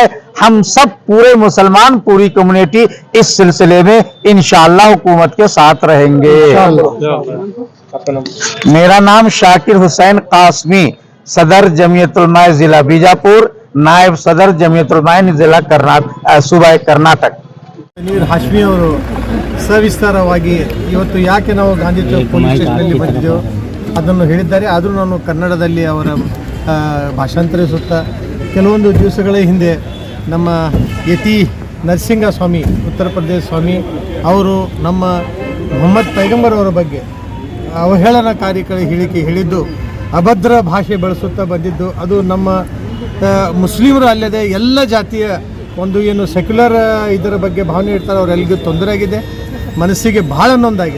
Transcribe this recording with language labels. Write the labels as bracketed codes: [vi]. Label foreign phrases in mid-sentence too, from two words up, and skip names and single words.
[ur] ہم سب پورے مسلمان، پوری کمیونٹی اس سلسلے میں ان شاء اللہ حکومت کے ساتھ رہیں گے. میرا نام شاکر حسین قاسمی، صدر جمعیت علماء ضلع بیجاپور، نائب صدر جمعیت علماء ضلع صوبہ کرناٹک. [kn] ನೀರು ಹಾಶ್ಮಿ ಅವರು ಸವಿಸ್ತಾರವಾಗಿ ಇವತ್ತು ಯಾಕೆ ನಾವು ಗಾಂಧಿ ಚೌಕ್ ಪೊಲೀಸ್ ಸ್ಟೇಷನಲ್ಲಿ ಬಂದಿದ್ದೆವು ಅದನ್ನು ಹೇಳಿದ್ದಾರೆ. ಆದರೂ ನಾನು ಕನ್ನಡದಲ್ಲಿ ಅವರ ಭಾಷಾಂತರಿಸುತ್ತಾ ಕೆಲವೊಂದು ದಿವಸಗಳ ಹಿಂದೆ ನಮ್ಮ ಯತಿ ನರಸಿಂಗ ಸ್ವಾಮಿ, ಉತ್ತರ ಪ್ರದೇಶ ಸ್ವಾಮಿ ಅವರು ನಮ್ಮ ಮೊಹಮ್ಮದ್ ಪೈಗಂಬರ್ ಅವರ ಬಗ್ಗೆ ಅವಹೇಳನಕಾರಿ ಹೇಳಿಕೆ ಹೇಳಿದ್ದು, ಅಭದ್ರ ಭಾಷೆ ಬಳಸುತ್ತಾ ಬಂದಿದ್ದು, ಅದು ನಮ್ಮ ಮುಸ್ಲಿಮರು ಅಲ್ಲದೆ ಎಲ್ಲ ಜಾತಿಯ ಒಂದು ಏನು ಸೆಕ್ಯುಲರ್ ಇದರ ಬಗ್ಗೆ ಭಾವನೆ ಇರ್ತಾರೆ ಅವರೆಲ್ಲರಿಗೂ ತೊಂದರೆ ಆಗಿದೆ, ಮನಸ್ಸಿಗೆ ಭಾಳ ನೊಂದಾಗಿದೆ.